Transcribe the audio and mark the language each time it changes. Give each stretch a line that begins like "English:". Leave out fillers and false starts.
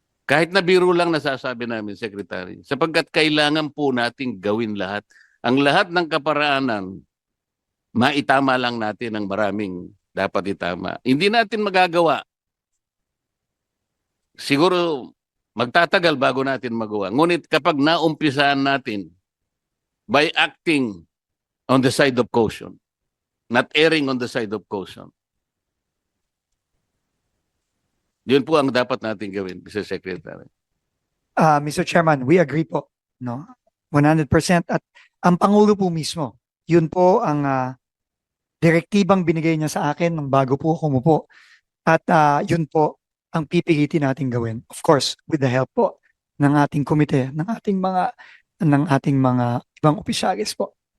Filipino: Kahit na biro lang nasasabi namin, Secretary, sapagkat kailangan po nating gawin lahat. Ang lahat ng kaparaanan, maitama lang natin ang maraming dapat itama. Hindi natin magagawa. Siguro magtatagal bago natin magawa. Ngunit kapag naumpisahan natin
English: by acting on the side of caution, not erring on the side of caution,
Filipino: yun po ang dapat natin gawin,
English: Mr. Secretary. Mr. Chairman, we agree po, no? 100%.
Filipino: At ang Pangulo po mismo, yun po ang direktibang binigay niya sa akin nung bago po kumupo. At yun po ang pipilitin natin gawin.
English: Of course, with the help
Filipino: po ng ating komite, ng ating mga ibang opisyalis po.